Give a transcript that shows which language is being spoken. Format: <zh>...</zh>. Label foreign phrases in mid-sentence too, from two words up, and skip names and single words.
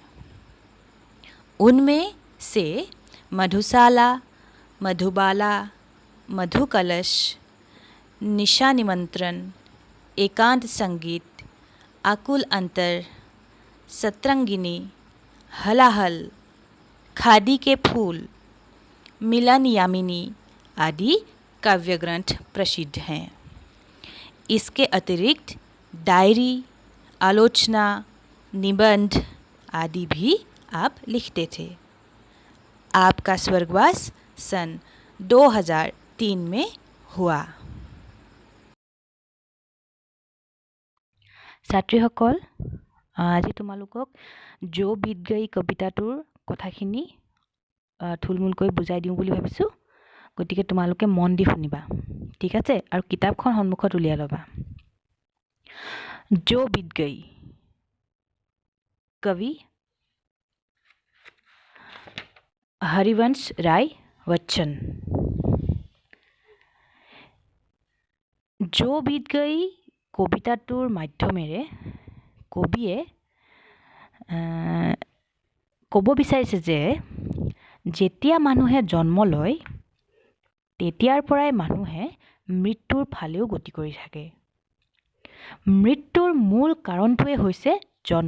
<hi>उनमें से मधुशाला, मधुबाला, मधुकलश, निशा निमंत्रण, एकांत संगीत, आकुल अंतर, सतरंगिनी, हलाहल, खादी के फूल, मिलन यामिनी आदि काव्य ग्रंथ प्रसिद्ध हैं। इसके अतिरिक्त डायरी, आलोचना, निबंध आदि भी आप लिखते थे। आपका स्वर्गवास सन 2003 में हुआ।</hi> <as>ছাত্ৰীসকল, আজি তোমালোকক जो बीत गई কবিতাটোৰ কথাখিনি থুলমূলকৈ বুজাই দিওঁ বুলি ভাবিছোঁ। গতিকে তোমালোকে মন দি শুনিবা, ঠিক আছে? আৰু কিতাপখন সন্মুখত উলিয়াই ল'বা।</as> <hi>जो बीत गई, कवि हरिवंश राय बच्चन।</hi> <as>जो बीत गई কবিতাটোৰ মাধ্যমেৰে কবিয়ে ক'ব বিচাৰিছে যে যেতিয়া মানুহে জন্ম লয় তেতিয়াৰ পৰাই মানুহে মৃত্যুৰ ফালেও গতি কৰি থাকে। মৃত্যুৰ মূল কাৰণটোৱে হৈছে জন্ম।</as>